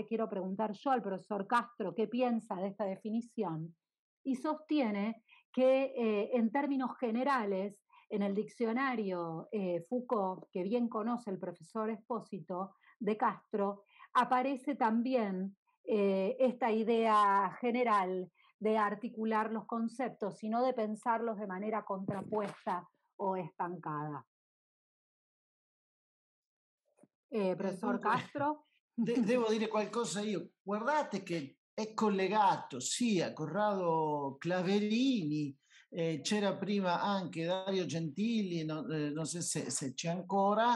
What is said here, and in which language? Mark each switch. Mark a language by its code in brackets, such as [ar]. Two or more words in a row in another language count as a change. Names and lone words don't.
[es] quiero preguntar yo al profesor Castro qué piensa de esta definición, y sostiene que en términos generales, en el diccionario Foucault, que bien conoce el profesor Espósito de Castro, aparece también esta idea general de articular los conceptos, sino de pensarlos de manera contrapuesta o estancada. [en] Professor Castro? [it] Devo dire qualcosa io. Guardate che è collegato sia Corrado Claverini, c'era prima anche Dario Gentili, non so se c'è ancora.